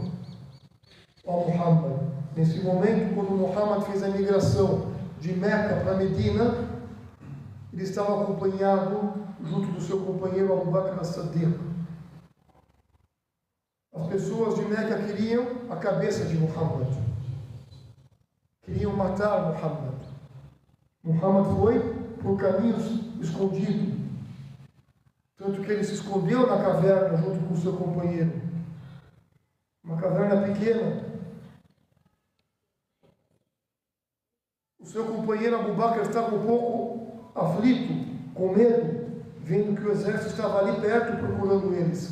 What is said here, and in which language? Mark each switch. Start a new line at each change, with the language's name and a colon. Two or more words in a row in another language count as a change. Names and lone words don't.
Portuguese: Ó Muhammad, nesse momento, quando Muhammad fez a migração de Meca para Medina, ele estava acompanhado junto do seu companheiro Abu Bakr as-Siddiq. As pessoas de Meca queriam a cabeça de Muhammad, queriam matar Muhammad. Muhammad foi por caminhos escondidos, tanto que ele se escondeu na caverna junto com o seu companheiro, uma caverna pequena. O seu companheiro Abu Bakr estava um pouco aflito, com medo, vendo que o exército estava ali perto procurando eles.